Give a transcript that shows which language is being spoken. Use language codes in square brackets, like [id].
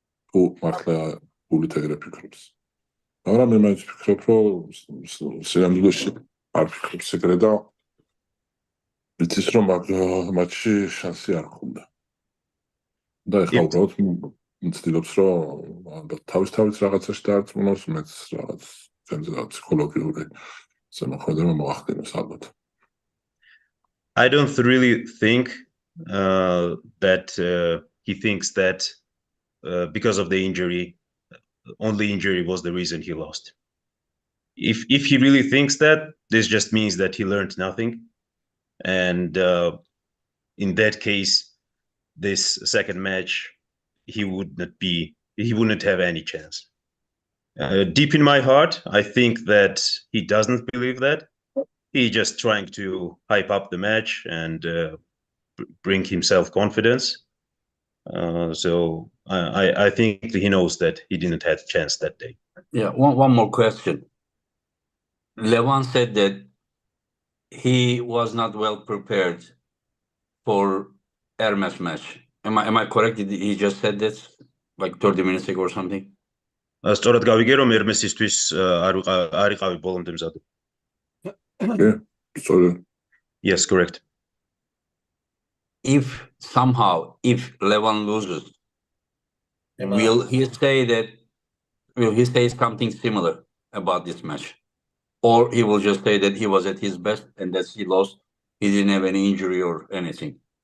[ka] თუ მართლა გულით ეგრე ფიქრობს. მაგრამ მე მაინც ვფიქრობ, რომ სინამდვილეში არ ფიქრობს ეგრე და იცის, რომ მაგ მატჩში შანსი არ ჰქონდა. და ეხლა უბრალოდ მცდილობს, რომ თავის რაღაცაში დაარწმუნოს, მეც რაღაც ფსიქოლოგიური ზემოქმედება მოახდინოს ალბათ. [en] I don't really think that he thinks that because of the injury, only injury was the reason he lost. If he really thinks that, this just means that he learned nothing, and in that case, this second match, he wouldn't have any chance. Deep in my heart, I think that he doesn't believe that. He's just trying to hype up the match and bring himself confidence. So I think he knows that he didn't have a chance that day. Yeah, one more question. Levan said that he was not well prepared for Hermes match. Am I correct? He just said this like 30 minutes ago or something? [ka] სწორად გავიგე, რომ ერმესისთვის არ იყავი ბოლომდე მზად. [en] Yes, correct. If Levan loses, will he say something similar about this match? Or he will just say that he was at his best and that he lost, he didn't have any injury or anything?